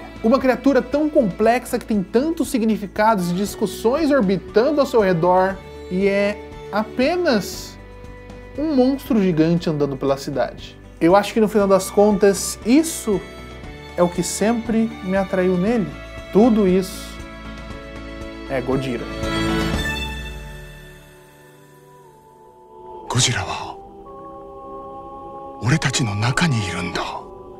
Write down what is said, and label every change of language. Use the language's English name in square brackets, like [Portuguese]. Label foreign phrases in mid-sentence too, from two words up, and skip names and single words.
[Portuguese] Uma criatura tão complexa que tem tantos significados e discussões orbitando ao seu redor e é apenas um monstro gigante andando pela cidade. Eu acho que no final das contas, isso é o que sempre me atraiu nele. Tudo isso é Gojira. [Japanese] Gojira wa 俺たちの中にいるんだ。